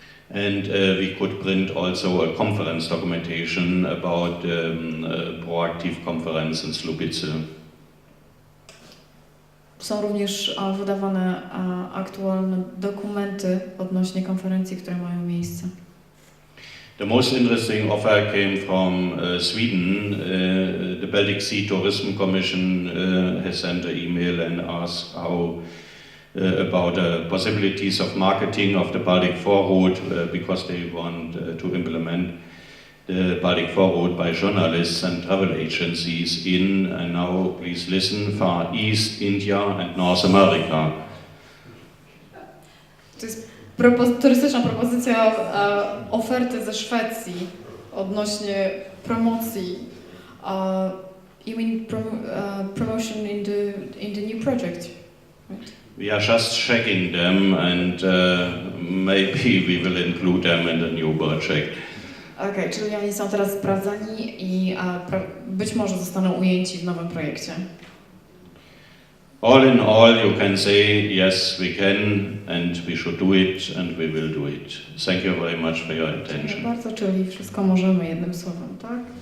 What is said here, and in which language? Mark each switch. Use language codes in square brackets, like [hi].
[en] And we could print also a conference documentation about proactive conference in Słubice. [pl] Są również wydawane aktualne dokumenty odnośnie konferencji, które mają miejsce. [en] The most interesting offer came from Sweden. The Baltic Sea Tourism Commission has sent an email and asked how about the possibilities of marketing of the Baltic Forward because they want to implement the Baltic Forward by journalists and travel agencies in, and now please listen, Far East, India and North America. [pl] To jest turystyczna propozycja oferty ze Szwecji odnośnie promocji. [en] You mean promotion in the new project, right? We are just checking them, and maybe we will include them in the new project. [pl] Okej, czyli oni są teraz sprawdzani i być może zostaną ujęci w nowym projekcie. [en] All in all, you can say, yes, we can, and we should do it, and we will do it. Thank you very much for your attention. [pl] Bardzo, czyli wszystko możemy jednym słowem, tak?